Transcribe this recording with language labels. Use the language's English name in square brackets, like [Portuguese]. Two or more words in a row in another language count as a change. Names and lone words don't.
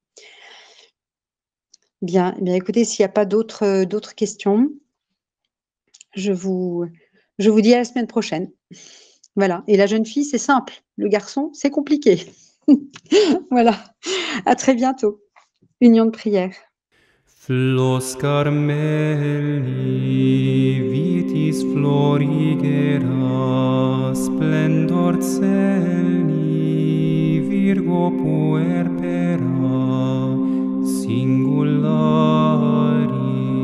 [French] Bien, eh bien écoutez, s'il n'y a pas d'autres questions, je vous dis à la semaine prochaine. Voilà. Et la jeune fille, c'est simple. Le garçon, c'est compliqué. Voilà. À très bientôt. Union de prière. [Latin] Flos Carmeli, vitis florigera, splendor celi, Virgo puerpera, singulari.